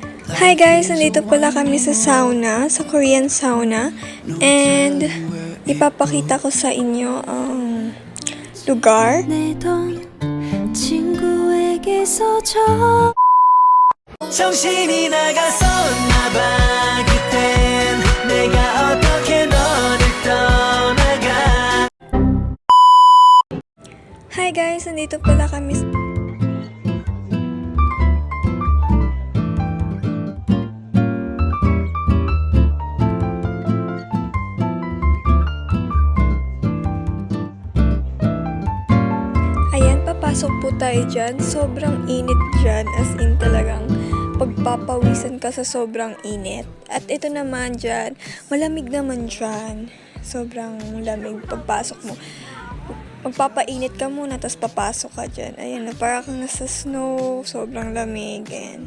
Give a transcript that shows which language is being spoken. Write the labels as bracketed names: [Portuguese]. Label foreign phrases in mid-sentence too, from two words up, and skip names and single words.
[English] Hi guys! [Filipino] Nandito pala kami sa sauna, sa [English] Korean sauna. [Filipino] And ipapakita ko sa inyo ang lugar. [Korean] 정신이 나갔었나 봐 그땐 내가 어떻게 너를 떠나가. [English] Hi guys! [Filipino] Nandito pala kami Ayan, papasok po tayo dyan. Sobrang init dyan. [English] As in [Filipino] talagang pagpapawisan ka sa sobrang init. At ito naman dyan, malamig naman dyan. Sobrang lamig pagpasok mo. Magpapainit ka muna, tapos papasok ka dyan. Ayan, na parang kang nasa snow. Sobrang lamig. Ayan.